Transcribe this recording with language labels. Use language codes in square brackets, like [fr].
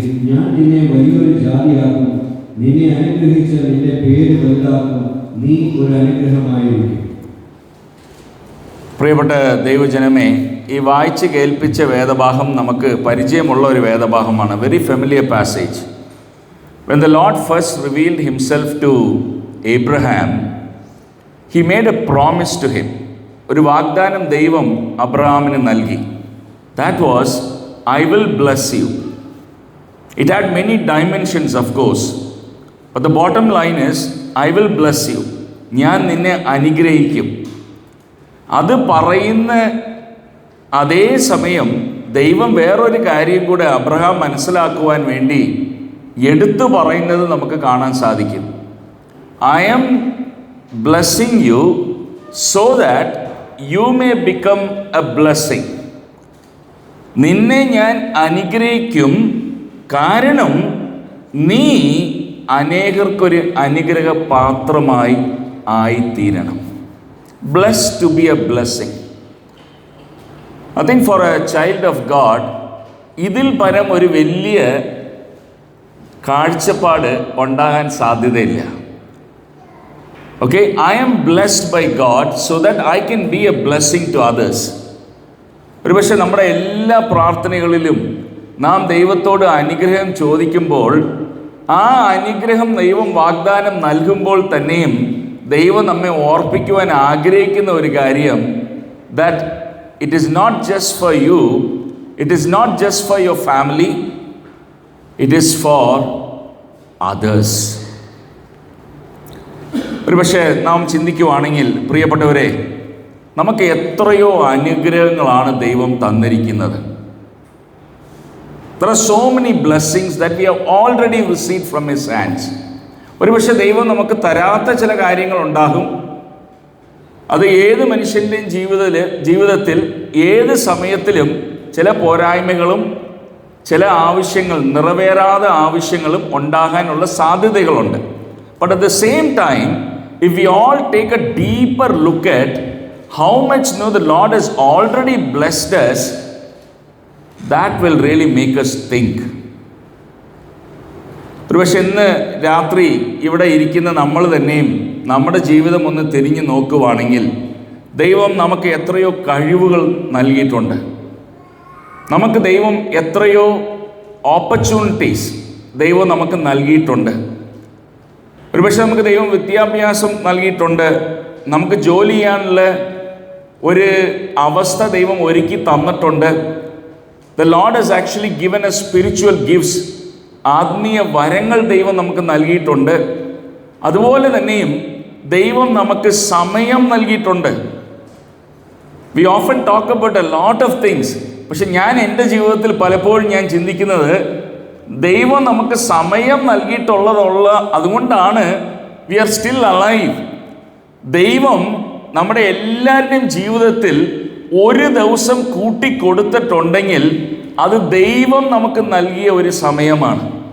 [ml] ഞാൻ നിന്നെ വലിയൊരു ജാതിയാക്കും, നിന്നെ അനുഗ്രഹിച്ച് നിന്റെ പേര് വലുതാക്കും, നീ ഒരു അനുഗ്രഹമായിരിക്കും. പ്രിയപ്പെട്ട ദൈവജനമേ, ഈ വായിച്ച് കേൾപ്പിച്ച വേദഭാഗം നമുക്ക് പരിചയമുള്ള ഒരു വേദഭാഗമാണ്. [en] Very familiar passage. When the Lord first revealed Himself to Abraham, He made a promise to him. [ml] ഒരു വാഗ്ദാനം ദൈവം അബ്രഹാമിന് നൽകി. [en] That was, I will bless you. It had many dimensions, of course, but the bottom line is, I will bless you. [ml] ഞാൻ നിന്നെ അനുഗ്രഹിക്കും. അത് പറയുന്ന അതേ സമയം ദൈവം വേറൊരു കാര്യം കൂടെ അബ്രഹാം മനസ്സിലാക്കുവാൻ വേണ്ടി എടുത്തു പറയുന്നത് നമുക്ക് കാണാൻ സാധിക്കും. [en] I am blessing you so that you may become a blessing. [ml] നിന്നെ ഞാൻ അനുഗ്രഹിക്കും, കാരണം നീ അനേകർക്കൊരു അനുഗ്രഹ പാത്രമായി ആയിത്തീരണം. [en] Blessed to be a blessing. I think for a child of God, [ml] ഇതിൽ പരം ഒരു വലിയ കാഴ്ചപ്പാട് ഉണ്ടാകാൻ സാധ്യതയില്ല. [en] Okay, I am blessed by God so that I can be a blessing to others. [ml] ഒരുപക്ഷെ നമ്മുടെ എല്ലാ പ്രാർത്ഥനകളിലും നാം ദൈവത്തോട് അനുഗ്രഹം ചോദിക്കുമ്പോൾ, ആ അനുഗ്രഹം ദൈവം വാഗ്ദാനം നൽകുമ്പോൾ തന്നെയും ദൈവം നമ്മെ ഓർപ്പിക്കുവാൻ ആഗ്രഹിക്കുന്ന ഒരു കാര്യം, [en] that it is not just for you, it is not just for your family, it is for others. [ml] ഒരുപക്ഷെ നാം ചിന്തിക്കുവാണെങ്കിൽ പ്രിയപ്പെട്ടവരെ, നമുക്ക് എത്രയോ അനുഗ്രഹങ്ങളാണ് ദൈവം തന്നിരിക്കുന്നത്. [en] There are so many blessings that we have already received from His hands. [ml] ഒരുപക്ഷെ ദൈവം നമുക്ക് തരാത്ത ചില കാര്യങ്ങളുണ്ടാകും. അത് ഏത് മനുഷ്യൻ്റെയും ജീവിതത്തിൽ ഏത് സമയത്തിലും ചില പോരായ്മകളും ചില ആവശ്യങ്ങൾ, നിറവേറാതെ ആവശ്യങ്ങളും ഉണ്ടാകാനുള്ള സാധ്യതകളുണ്ട്. [en] But at the same time, if we all take a deeper look at how much the Lord has already blessed us, that will really make us think. [ml] ഒരുപക്ഷെ ഇന്ന് രാത്രി ഇവിടെ ഇരിക്കുന്ന നമ്മൾ തന്നെയും നമ്മുടെ ജീവിതം ഒന്ന് തിരിഞ്ഞു നോക്കുവാണെങ്കിൽ, ദൈവം നമുക്ക് എത്രയോ കഴിവുകൾ നൽകിയിട്ടുണ്ട്. നമുക്ക് ദൈവം എത്രയോ ഓപ്പർച്യൂണിറ്റീസ് ദൈവം നമുക്ക് നൽകിയിട്ടുണ്ട്. ഒരുപക്ഷെ നമുക്ക് ദൈവം വിദ്യാഭ്യാസം നൽകിയിട്ടുണ്ട്. നമുക്ക് ജോലി ചെയ്യാനുള്ള ഒരു അവസ്ഥ ദൈവം ഒരുക്കി തന്നിട്ടുണ്ട്. [en] The Lord has actually given us spiritual gifts. [ml] ആത്മീയ വരങ്ങൾ ദൈവം നമുക്ക് നൽകിയിട്ടുണ്ട്. അതുപോലെ തന്നെയും ദൈവം നമുക്ക് സമയം നൽകിയിട്ടുണ്ട്. [en] We often talk about a lot of things. [ml] പക്ഷെ ഞാൻ എൻ്റെ ജീവിതത്തിൽ പലപ്പോഴും ഞാൻ ചിന്തിക്കുന്നത്, ദൈവം നമുക്ക് സമയം അതുകൊണ്ടാണ് [en] we are still alive. [ml] ദൈവം നമ്മുടെ എല്ലാവരുടെയും ജീവിതത്തിൽ ഒരു ദിവസം കൂട്ടിക്കൊടുത്തിട്ടുണ്ടെങ്കിൽ അത് ദൈവം നമുക്ക് നൽകിയ ഒരു സമയമാണ്.